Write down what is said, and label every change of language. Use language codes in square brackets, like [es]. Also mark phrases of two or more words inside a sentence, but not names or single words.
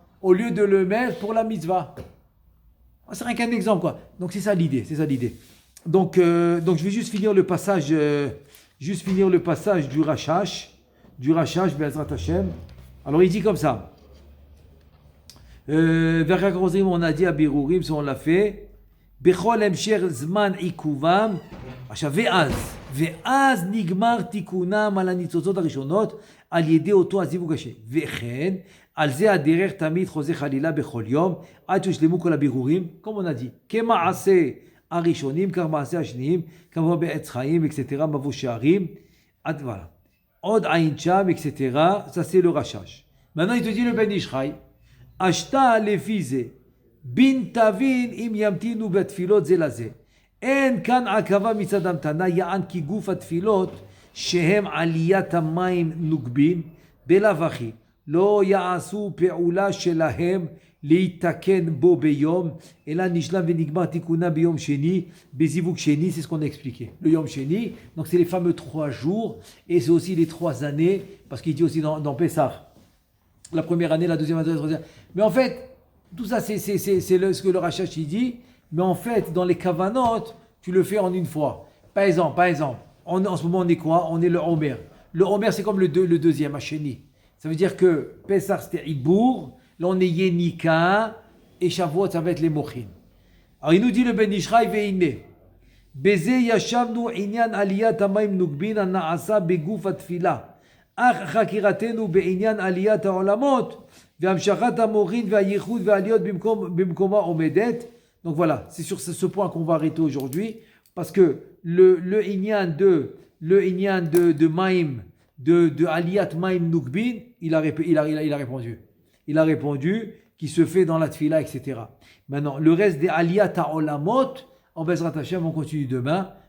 [fr] Au lieu de le mettre pour la mitzvah. C'est rien qu'un exemple, quoi. Donc c'est ça l'idée. Donc je vais juste finir le passage du Rashash, Be'ezrat Hashem. Alors il dit comme ça. On a dit à Birurim, si on l'a fait. [he] בכל משך זמן עיכובם. ואז נגמר תיקונם על הניצוצות הראשונות על ידי אותו הזיווג השני. וכן, על זה הדרך תמיד חוזר חלילה בכל יום, עד שיושלמו כל הבירורים, [fr] comme on a dit. [he] כמעשה הראשונים, כך מעשה השניים, כמובן בעץ חיים, etc., מבוא שערים, עד voilà. עוד עין שם, [fr] etc., ça c'est le rachage. Maintenant il te dit le Ben Ishraï, [he] ashta לפי זה, בין תבין אם ימתינו בתפילות זה לזה. אין כאן עכבה מצד המתנה, יען כי גוף התפילות שהם עליית המים נוגבין, בלאו הכי לא יעשו פעולה שלהם להתקן בו ביום, אלא נשלם ונגמר תיקונה ביום שני, בזיווג שני, [fr] c'est ce qu'on a expliqué. Le yom sheni, donc c'est les fameux 3 jours, et c'est aussi les 3 années, parce qu'il dit aussi dans Pessah, la première année, la deuxième année, la troisième. Mais en fait, tout ça, c'est ce que le Rashash il dit, Mais en fait, dans les kavanot, tu le fais en une fois. Par exemple, en ce moment, on est quoi? On est le Omer. Le Omer, c'est comme le deuxième, Hacheni. Ça veut dire que Pesach, c'était Ibour. Là, on est Yenika. Et Shavuot, ça va être les Mochin. Alors, il nous dit le Ben Ishraï Veine. [he] בזה יישבנו עניין עליית המים נוקבין הנעשה בגוף התפילה. אך חקירתנו בעניין עליית העולמות והמשכת המוחין והייחוד והעליות במקומה עומדת. [fr] Donc voilà, c'est sur ce point qu'on va arrêter aujourd'hui, parce que le inyan de Maïm, de Aliyat Maïm Nukbin, il a répondu. Il a répondu qui se fait dans la tfila, etc. Maintenant, le reste des Aliyat Ha'olamot, en Bezrat Hashem, on continue demain.